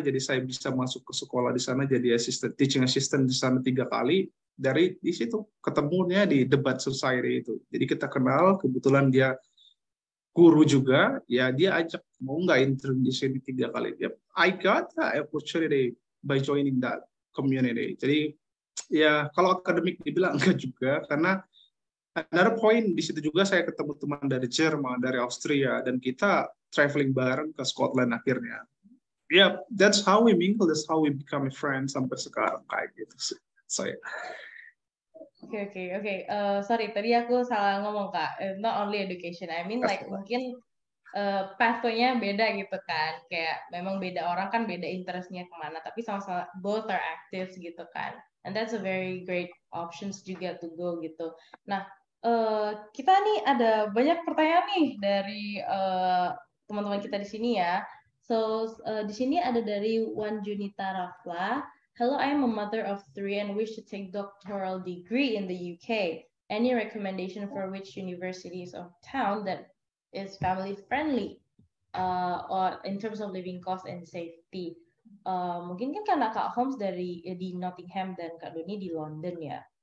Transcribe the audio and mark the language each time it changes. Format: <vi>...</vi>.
<id>Jadi saya bisa masuk ke sekolah di sana jadi teaching assistant di sana 3 kali. Dari di situ ketemunya di debat society itu. Jadi kita kenal, kebetulan dia guru juga, ya dia ajak mau nggak intern di sini 3 kali.</id> <en>I got that opportunity by joining that community.</en> <id>Jadi ya kalau akademik dibilang enggak juga, karena</id> <en>another point</en> <id>di situ juga saya ketemu teman dari Jerman, dari Austria, dan kita traveling bareng ke Scotland akhirnya.</id> <en>Yeah, that's how we mingle, that's how we become a friend</en> <id>sampai sekarang kayak gitu. Saya. Oke. Sorry, tadi aku salah ngomong Kak.</id> <en>Not only education, I mean like</en> <id>mungkin pathway-nya beda gitu kan. Kayak memang beda orang kan beda interest-nya kemana, tapi sama-sama</id> <en>both are active</en> <id>gitu kan.</id> <en>And that's a very great options juga to go</en> <id>gitu. Nah, kita nih ada banyak pertanyaan nih dari teman-teman kita di sini ya. So di sini ada dari Wan Junita Rafla.</id> <en>Hello, I am a mother of 3 and wish to take doctoral degree in the UK. Any recommendation for which universities of town that is family friendly or in terms of living cost and safety?</en> <id>Mungkin kan karena Kak Holmes di Nottingham dan Kak Doni di London ya.</id>